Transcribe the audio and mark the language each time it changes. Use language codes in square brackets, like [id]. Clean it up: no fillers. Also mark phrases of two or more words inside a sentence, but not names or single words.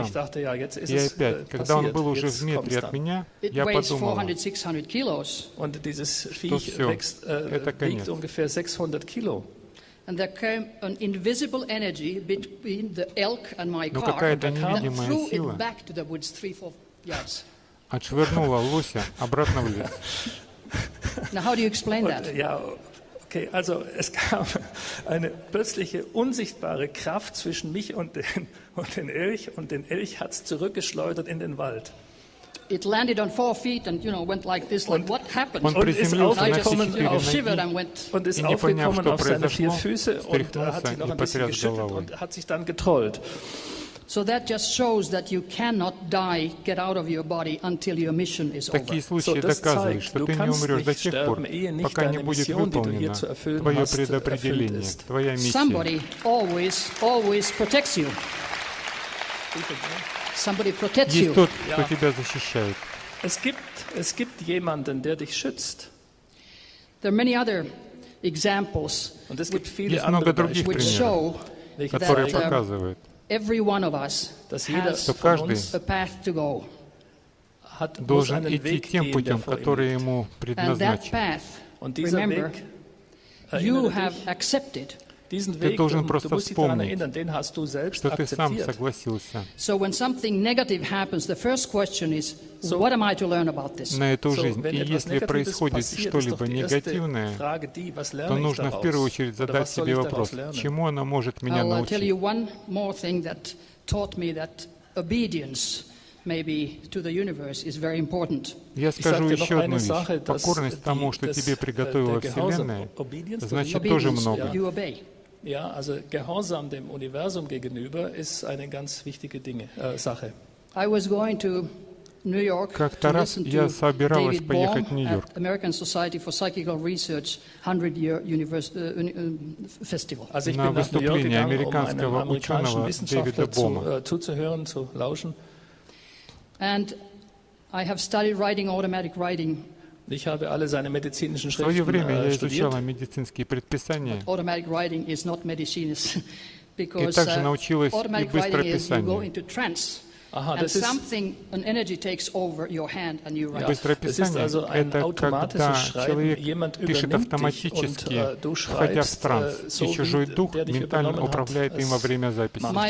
[ru] И опять, когда он был уже в метре от меня, я подумала, что все, это конец. Но какая-то невидимая сила отшвырнула лося обратно в лес. [de] Okay, also es gab eine plötzliche unsichtbare Kraft zwischen mich und den Elch, und den Elch hat es zurückgeschleudert in den Wald. [en] It landed on 4 feet and went like this, like what happened? [de] Und ist aufgekommen auf seine 4 Füße und hat sich noch ein bisschen geschüttelt und hat sich dann getrollt. [en] So that just shows that you cannot die, get out of your body until your mission is over. [ru] Такие случаи доказывают, что ты не умрешь до тех пор, пока не будет выполнено твое предопределение, твоя миссия. [en] Somebody always protects you. Somebody protects you. [ru] Есть тот, кто тебя защищает. [de] Es gibt jemanden, der dich schützt. [en] There are many other examples. [de] Und es gibt viele [ru] Есть много других [de] Beispiele, [ru] примеров, которые показывают, [en] every one of us has a path to go. [ru] Должен идти тем путем, который ему предназначен. [en] Remember, you have accepted. [ru] Ты должен просто вспомнить, что ты сам согласился на эту жизнь. И если происходит что-либо негативное, то нужно в первую очередь задать себе вопрос, чему оно может меня научить. Я скажу еще одну вещь. Покорность тому, что тебе приготовила Вселенная, значит тоже много. [de] Ja, also Gehorsam dem Universum gegenüber ist eine ganz wichtige Sache. [ru] Как-то раз я собиралась поехать в Нью-Йорк на выступление американского ученого Дэвида Бома. [de] Ich habe alle seine medizinischen [ru] В свое время я [de] Schriften [ru] изучала медицинские предписания и и также научилась и быстрописанию. Быстрописание — это когда человек пишет автоматически, входя в транс, и чужой дух ментально управляет им во время записи.